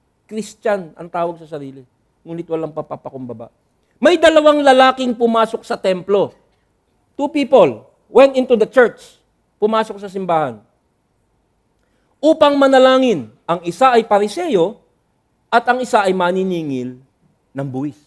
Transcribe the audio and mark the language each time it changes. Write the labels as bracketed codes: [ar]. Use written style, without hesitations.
[tl] Christian ang tawag sa sarili. Ngunit walang papapakumbaba. May dalawang lalaking pumasok sa templo. [en] Two people went into the church. [tl] Pumasok sa simbahan. Upang manalangin. Ang isa ay Pariseo at ang isa ay maniningil ng buwis.